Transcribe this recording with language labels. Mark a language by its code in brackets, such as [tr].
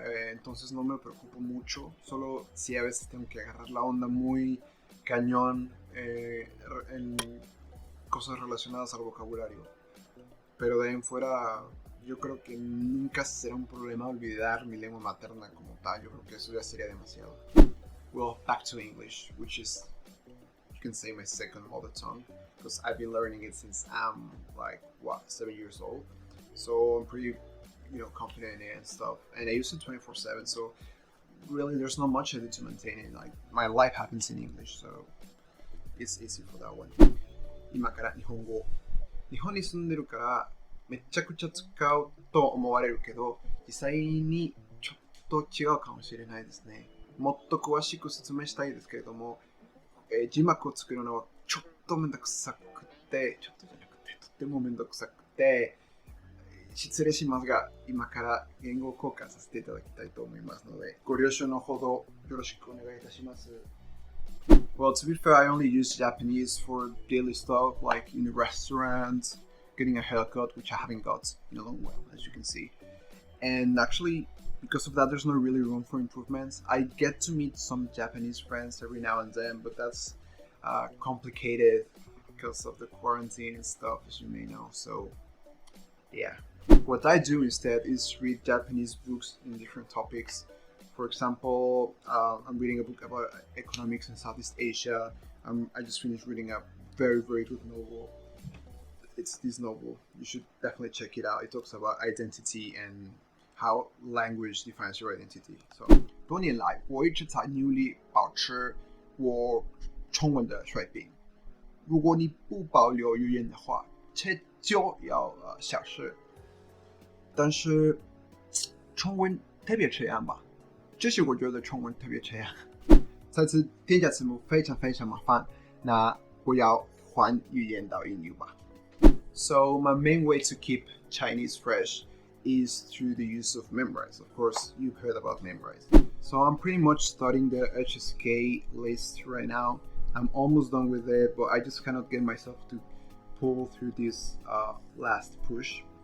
[es] Entonces no me preocupo mucho, solo si a veces tengo que agarrar la onda muy cañón en cosas relacionadas al vocabulario. Pero de ahí en fuera, yo creo que nunca será un problema olvidar mi lengua materna como tal. Yo creo que eso ya sería demasiado. [en] Well, back to English, which is, you can say, my second mother tongue, because I've been learning it since I'm 7 years old. So I'm pretty, confident in it and stuff. And I use it 24/7, so really there's not much I do to maintain it. Like, my life happens in English, so it's easy for that one. [ja] 今から日本語。日本に住んでるからめちゃくちゃ使うと思われるけど、実際にちょっと違うかもしれないですね。もっと詳しく説明したいですけれども、字幕を作るのはちょっとめんどくさくて、ちょっとじゃなくてとってもめんどくさくて、失礼しますが、今から言語交換させていただきたいと思いますので、ご了承のほどよろしくお願いいたします。 [en] Well, to be fair, I only use Japanese for daily stuff, like in a restaurant, getting a haircut, which I haven't got in a long while, as you can see. And actually, because of that, there's not really room for improvements. I get to meet some Japanese friends every now and then, but that's complicated because of the quarantine and stuff, as you may know. So, yeah. What I do instead is read Japanese books in different topics. For example, I'm reading a book about economics in Southeast Asia. I just finished reading a very, very good novel. It's this novel. You should definitely check it out. It talks about identity and how language defines your identity. [zh] So, 多年来，我一直在努力保持我中文的水平。如果你不保留语言的话，这就要消失。但是，中文特别这样吧。这是我觉得中文特别这样。再次添加字幕非常非常麻烦，那我要换语言到英语吧。 [en] So my main way to keep Chinese fresh is through the use of Memrise. Of course, you've heard about Memrise. So I'm pretty much studying the HSK list right now. I'm almost done with it, but I just cannot get myself to pull through this last push.